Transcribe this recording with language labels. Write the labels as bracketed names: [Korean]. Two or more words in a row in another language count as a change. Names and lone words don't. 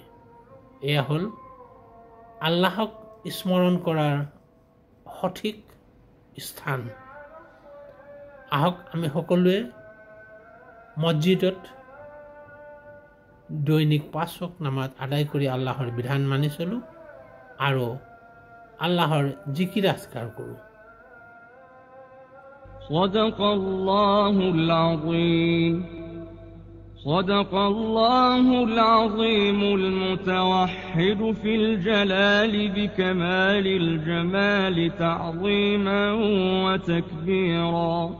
[Assamese] এয়া হ'ল আল্লাহক স্মৰণ কৰাৰ সঠিক স্থান। আহক আমি সকলোৱে মছজিদত দৈনিক ৫ ওয়াক্ত নামাজ আদায় কৰি আল্লাহৰ বিধান মানি চলোঁ আৰু আল্লাহৰ [Arabic] ذكر أذكار [Assamese] কৰোঁ। [Arabic] صدق الله العظيم. صدق الله العظيم المتوحد في الجلال بكمال الجمال تعظيما وتكبيرا،